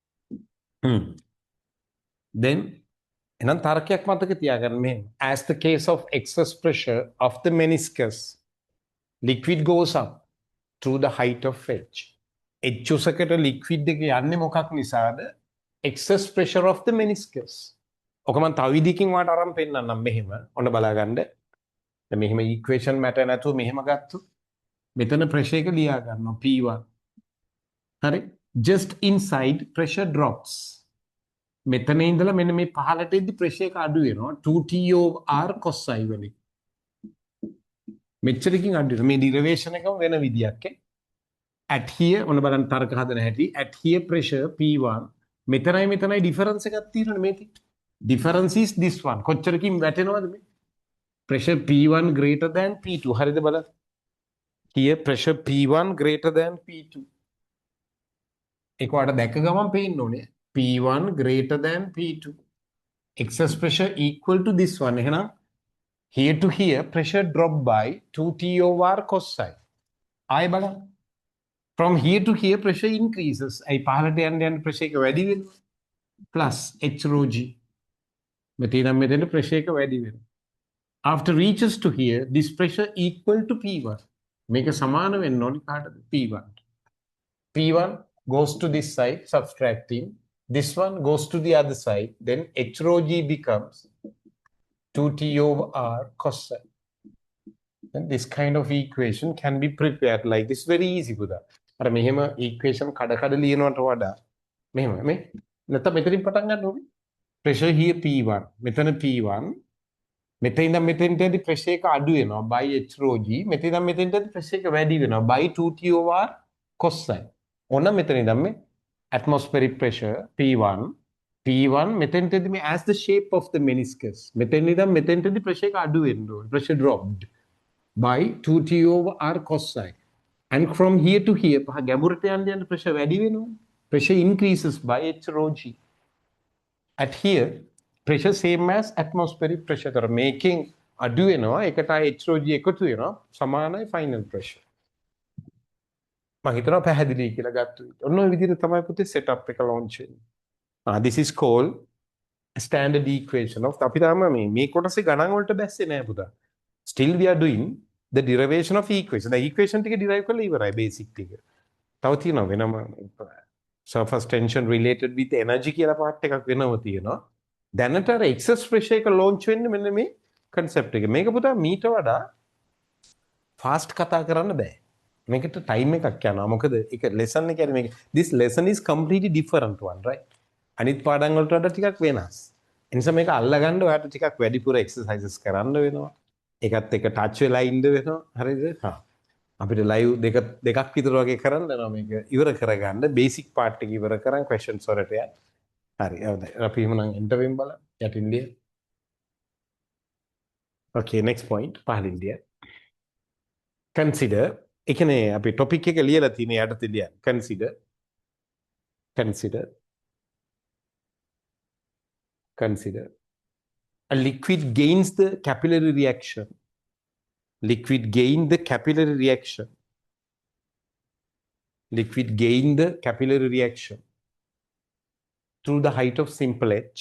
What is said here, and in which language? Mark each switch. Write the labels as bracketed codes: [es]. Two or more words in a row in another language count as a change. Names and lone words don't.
[en] Then, as the case of excess pressure of the meniscus, liquid goes up through the height of H. H liquid excess pressure of the meniscus. [si] ඔකමන් තව විදිහකින් වාට අරන් පෙන්නන්නම් මෙහෙම. ඔන්න බලාගන්න. දැන් මෙහෙම [en] equation matter [si] නැතුව මෙහෙම ගත්තොත් මෙතන ප්‍රෙෂර් එක ලියා ගන්නවා P1. හරි? [en] Just inside pressure drops. [si] මෙතන ඉඳලා මෙන්න මේ පහළට එද්දි ප්‍රෙෂර් එක අඩු වෙනවා [en] 2T over R cos psi [si] වලින්. මෙච්චරකින් අඩු වෙනවා. මේ ඩිරයිවේෂන් එකම වෙන විදියක් ඈ. [en] At here [si] ඔන්න බලන්න තර්ක හදන හැටි. [en] At here pressure P1 [si] මෙතනයි ඩිෆරන්ස් එකක් තියෙනවනේ මේකේ. [en] Difference is this one. [si] කොච්චරකින් වැටෙනවද මේ? [en] Pressure P1 greater than P2. [si] හරිද බලන්න. [en] Here pressure P1 greater than P2. [si] ඒක ඔයාලට දැක්ක ගමන් පේන්න ඕනේ. [en] P1 greater than P2. Excess pressure equal to this one. එහෙනම් here to here pressure drop by 2T over R cos psi. [si] ආයෙ බලන්න. [en] From here to here pressure increases. [si] අයි පහළට යන්න pressure එක වැඩි වෙනවා. [en] Plus H rho G. [si] මෙතන pressure එක වැඩි වෙනවා. [en] After reaches to here, this pressure equal to P1. [si] මේක සමාන වෙන්න ඕනි කාටද? [en] P1. P1 goes to this side, subtracting. This one goes to the other side. Then H rho G becomes 2T over R cos psi. And this kind of equation can be prepared like this. Very easy Buddha. [si] අර මෙහෙම equation කඩ ලියනවට වඩා මෙහෙම මේ නැත්නම් මෙතනින් පටන් ගන්න ඕනේ. [en] Pressure here P1. [si] මෙතන P1. මෙතන ඉඳන් මෙතෙන්ටදී pressure එක අඩු වෙනවා [en] by H rho G. [si] මෙතන ඉඳන් මෙතෙන්ටදී pressure එක වැඩි වෙනවා [en] by 2T over R cos psi. [si] ඕන මෙතන ඉඳන් මේ [en] atmospheric pressure P1 P1 [si] මෙතෙන්ටදී මේ [en] as the shape of the meniscus. [si] මෙතෙන්ටදී pressure එක අඩු වෙන්න ඕනේ. [en] Pressure dropped by 2T over R cos psi. And from here to here [si] ගැඹුරට යන්න pressure වැඩි වෙනවා. [en] Pressure increases by H rho G. At here, pressure same as atmospheric pressure. [si] තර මේකෙන් අඩු වෙනවා. ඒකට H rho G එකතු වෙනවා. සමානයි [en] final pressure. [si] මම හිතනවා පැහැදිලි කියලා ගත්තා. ඔන්න ඔය විදිහට තමයි පුතේ setup එක launch වෙන්නේ. [en] This is called standard equation of [si] අපි තාම මේ කොටසේ ගණන් වලට බැස්සේ නෑ පුතා. [en] Still we are doing the derivation of equation. The equation [si] ටික derive කරලා ඉවරයි basic ටික. තව තියෙනවා වෙනම [en] surface tension related with energy [si] කියලා part එකක් වෙනම තියෙනවා. දැනට අර [en] excess pressure [si] එක launch වෙන්නේ මෙන්න මේ concept එක. මේක පුතා මීට වඩා fast කතා කරන්න බෑ. මේකට time එකක් යනවා. මොකද ඒක lesson එක කියන්නේ මේක [en] this lesson is completely different one, right? [si] අනිත් පාඩම් වලට වඩා ටිකක් වෙනස්. ඒ නිසා මේක අල්ලගන්න ඔයාලට ටිකක් වැඩිපුර exercises කරන්න වෙනවා. ඒකත් එක touch වෙලා ඉන්න වෙනවා. හරිද? හා. අපිට live දෙකක් විතර වගේ කරන්න වෙනවා මේක ඉවර කරගන්න. [en] basic part [si] එක ඉවර කරන් questions වලට යන්න. හරි. හවුද? අපි එහෙනම් enter වෙමු බලන්න. යටින් ලිය. [en] Okay, next point. [si] පහලින් ලිය. Consider ඒ කියන්නේ අපි topic එක ලියලා තියෙන යටතේ ලියන්න. [en] Consider a liquid gains the capillary reaction. Liquid gain the capillary reaction. Liquid gain the capillary reaction through the height of simple h.